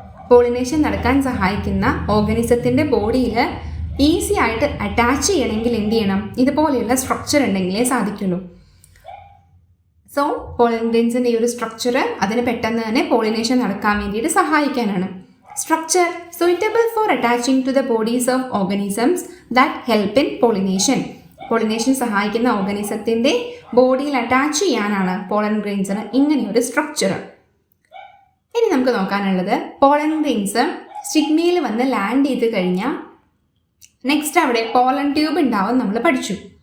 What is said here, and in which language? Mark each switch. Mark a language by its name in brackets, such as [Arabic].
[Malayalam] Pollination നടക്കാൻ സഹായിക്കുന്ന ഓർഗനിസത്തിൻ്റെ ബോഡിയിൽ ഈസി ആയിട്ട് അറ്റാച്ച് ചെയ്യണമെങ്കിൽ എന്ത് ചെയ്യണം? ഇതുപോലെയുള്ള സ്ട്രക്ചർ ഉണ്ടെങ്കിലേ സാധിക്കുള്ളൂ. സോ പോളൻ ഗ്രെയിൻസിൻ്റെ ഈ ഒരു സ്ട്രക്ചർ അതിന് പെട്ടെന്ന് തന്നെ പോളിനേഷൻ നടക്കാൻ വേണ്ടിയിട്ട് സഹായിക്കാനാണ്. [English] Structure suitable for attaching to the bodies of organisms that help in pollination. [Malayalam] Pollination സഹായിക്കുന്ന ഓർഗനിസത്തിൻ്റെ ബോഡിയിൽ അറ്റാച്ച് ചെയ്യാനാണ് പോളൻ ഗ്രെയിൻസിന് ഇങ്ങനെയൊരു സ്ട്രക്ചർ. ഇനി നമുക്ക് നോക്കാനുള്ളത് പോളൻ ഗ്രെയിൻസ് സ്റ്റിഗ്മയിൽ വന്ന് ലാൻഡ് ചെയ്ത് കഴിഞ്ഞാൽ നെക്സ്റ്റ് അവിടെ പോളൻ ട്യൂബ് ഉണ്ടാവും നമ്മൾ പഠിച്ചു.